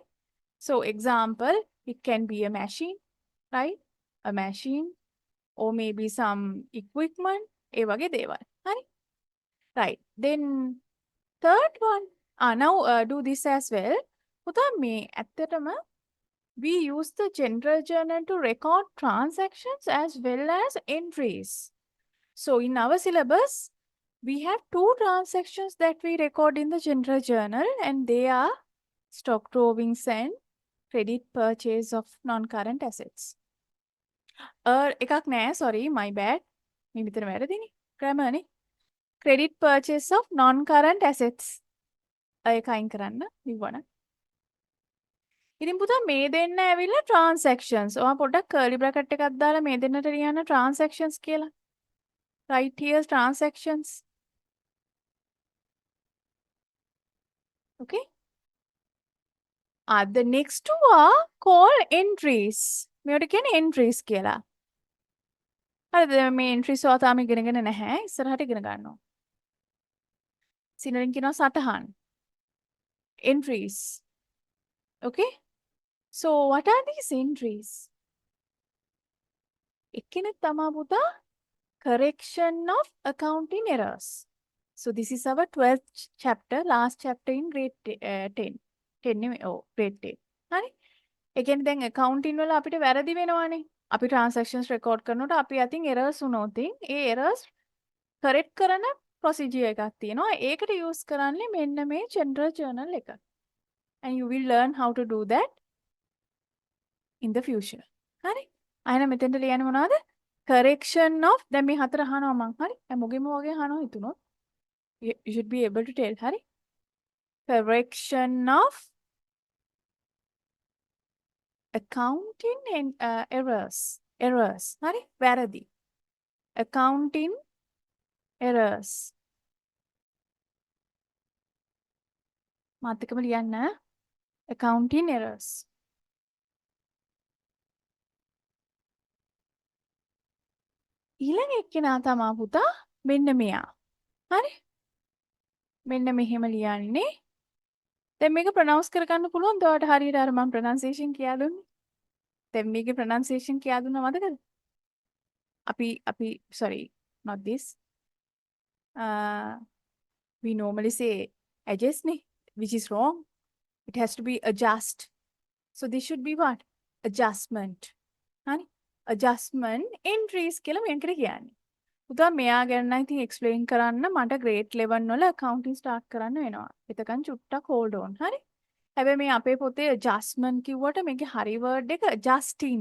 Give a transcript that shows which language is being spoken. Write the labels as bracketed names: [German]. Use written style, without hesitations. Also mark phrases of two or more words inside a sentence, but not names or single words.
[English] So example, it can be a machine, right? A machine or maybe some equipment. [Sinhala] ඒ වගේ දේවල්. හරි. [English] Right. Then third one. Now do this as well. [Sinhala] පුතා මේ ඇත්තටම [English] we use the general journal to record transactions as well as entries. So in our syllabus, we have 2 transactions that we record in the general journal and they are stock drawings and credit purchase of non-current assets. [Sinhala] එකක් නෑ, [English] sorry, my bad. [Sinhala] මේ විතර වැරදිනේ. grammar නේ. [English] Credit purchase of non-current assets. [Sinhala] ඒක අයින් කරන්න නිවන. ඉතින් පුතා මේ දෙන්න ඇවිල්ලා transactions. ඔයා පොඩ්ඩක් [English] curly bracket [Sinhala] එකක් දාලා මේ දෙන්නට ලියන්න transactions කියලා. [English] Right here transactions. Okay? The next two are called entries. [Sinhala] මේවට කියන්නේ entries කියලා. හරිද? මේ entries ඔයා තාම ඉගෙනගෙන නැහැ. ඉස්සරහට ඉගෙන ගන්නවා. සිංහලෙන් කියනවා සටහන්. [English] Entries. Okay? So what are these entries? [Sinhala] එක්කෙනෙක් තමයි පුතා [English] correction of accounting errors. So this is our 12th chapter, last chapter in grade 10. [Sinhala] 10 නෙමෙයි. ඔව් grade 10. හරි? ඒ කියන්නේ දැන් accounting වල අපිට වැරදි වෙනවානේ. අපි [English] transactions record [Sinhala] කරනකොට අපි අතින් errors වුණොත් ඒ errors correct කරන procedure එකක් තියෙනවා. ඒකට use කරන්නේ මෙන්න මේ [English] general journal [Sinhala] එක. [English] And you will learn how to do that in the future. [Sinhala] හරි? අයන මෙතෙන්ට ලියන්නේ මොනවද? [English] Correction of [Sinhala] දැන් මේ හතර අහනවා මං. හරි? දැන් මොගෙම වගේ අහනවා හිතුනොත්. [English] You should be able to tell. [Sinhala] හරි? [English] Correction of accounting and errors. Errors. [Sinhala] හරි? වැරදි. [English] Accounting errors. [Sinhala] මාතකම ලියන්න. [English] Accounting errors. [Sinhala] ඊළඟ එක්කෙනා තමා පුතා මෙන්න මෙයා. හරි? මෙන්න මෙහෙම ලියන්නේ. දැන් මේක ප්‍රොනවුන්ස් කරගන්න පුළුවන්ද? ඔයාලට හරියට අර මම ප්‍රොනන්සියේෂන් කියා දුන්නේ. දැන් මේකේ ප්‍රොනන්සියේෂන් කියා දුන්නා මතකද? [English] අපි sorry, not this. We normally say adjust නේ, which is wrong. It has to be adjust. So this should be what? Adjustment. [Sinhala] හරි? [English] Adjustment entries [Sinhala] කියලා මේකට කියන්නේ. පුතා මෙයා ගැන නම් ඉතින් explain කරන්න මට grade 11 වල [English] accounting start [Sinhala] කරන්න වෙනවා. එතකන් චුට්ටක් [English] hold on. [Sinhala] හරි? හැබැයි මේ අපේ පොතේ adjustment කිව්වට මේකේ හරි word එක adjusting.